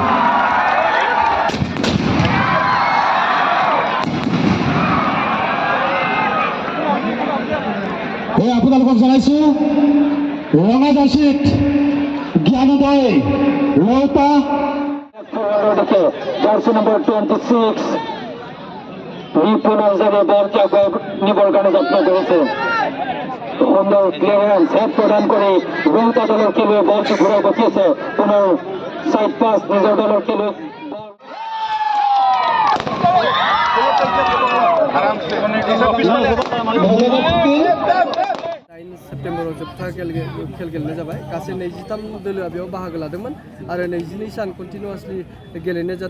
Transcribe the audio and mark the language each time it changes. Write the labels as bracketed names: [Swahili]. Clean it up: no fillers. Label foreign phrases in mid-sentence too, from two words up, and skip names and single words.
[Assamese] আপোনালোকক জনাইছো ৰঙা জাৰ্চিত জ্ঞানোদয় ৰৌতা জাৰ্চি নম্বৰ 26 নিপুণ অঞ্জনে বলটি নিবৰ কাৰণে যত্ন কৰিছে। সুন্দৰ ক্লিয়াৰেন্স হেড প্ৰদান কৰি ৰৌতা দলৰ খেলুৱৈ বলটি ঘূৰাই পঠিয়াইছে। পুনৰ সাইড পাছ নিজৰ দলৰ খেলুৱৈ [Bodo] सेप्टेम्बराव जोबथा खेल गेलेनाय जाबाय। गासै 23 दोलोआ बेयाव बाहागो लादोंमोन आरो 22 सान कन्टिनिउआसलि गेलेनाय जादों।